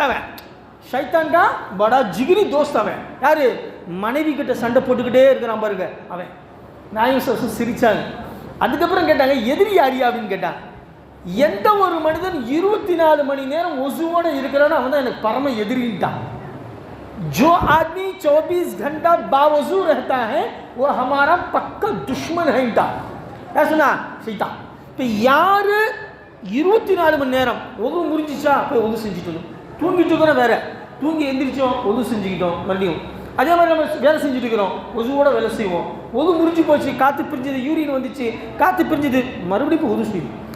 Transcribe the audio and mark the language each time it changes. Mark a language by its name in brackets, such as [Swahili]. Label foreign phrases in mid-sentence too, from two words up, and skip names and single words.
[Tamil] அவன் ஷைத்தான் தான் [Hindi] बड़ा जिगरी दोस्त. [Tamil] அவன் யார், மனைவி கிட்ட சண்டை போட்டுக்கிட்டே இருக்கிறான் பாருங்க அவன். நாயகம் ஸல்லல்லாஹு சிரிச்சாங்க. அதுக்கப்புறம் கேட்டாங்க, எதிரி யாரியா அப்படின்னு கேட்டாங்க. எந்த ஒரு மனிதன் 24 மணி நேரம் ஒசுவோடு இருக்கிறானோ அவன் தான் எனக்கு பரம எதிரின்ட்டான். [Hindi] जो आदमी 24 घंटा बावजू रहता है वो हमारा पक्का दुश्मन है. क्या सुना ஷைத்தான். [Tamil] இப்போ யார் 24 மணி நேரம் ஒது முடிஞ்சிச்சா போய் ஒது செஞ்சுட்டு, தூங்கிட்டு இருக்கிறோம் வேற, தூங்கி எந்திரிச்சோம் ஒது செஞ்சுக்கிட்டோம், மறுபடியும் அதே மாதிரி நம்ம வேலை செஞ்சுட்டு இருக்கிறோம், ஒதுவோட வேலை செய்வோம், ஒது முடிஞ்சு போச்சு, காற்று பிரிஞ்சது, யூரின் வந்துச்சு, காற்று பிரிஞ்சது, மறுபடியும் இப்போ ஒது செய்யும்.